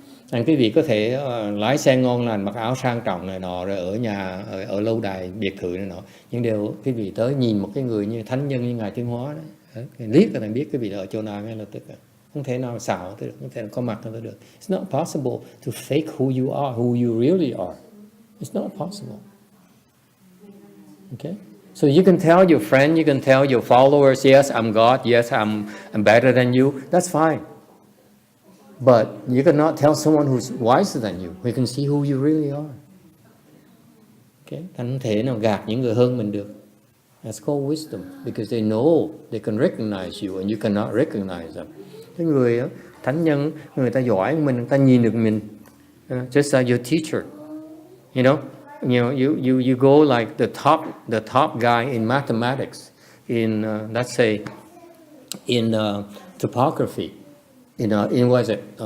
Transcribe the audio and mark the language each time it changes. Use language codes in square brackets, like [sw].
[vi] Anh quý vị có thể lái xe ngon lành, mặc áo sang trọng này nọ, rồi ở nhà ở lâu đài biệt thự này nọ, nhưng đều quý vị tới nhìn một cái người như thánh nhân như ngài Tiên Hóa đó, liếc là biết quý vị ở chỗ nào ngay lập tức. Không thể nào xạo tới được, không thể nào có mặt tới được. [en] It's not possible to fake who you are, who you really are. It's not possible. Okay? So you can tell your friend, you can tell your followers, yes, I'm God, yes, I'm better than you. That's fine. But you cannot tell someone who's wiser than you. We can see who you really are. Okay? [vi] Không thể nào gạt những người hơn mình được. [en] That's called wisdom. Because they know, they can recognize you and you cannot recognize them. [vi] Cái người thánh nhân, người ta giỏi mình, người ta nhìn được mình. [en] Just like your teacher. You go like the top guy in mathematics, in let's say in topography. In what is it?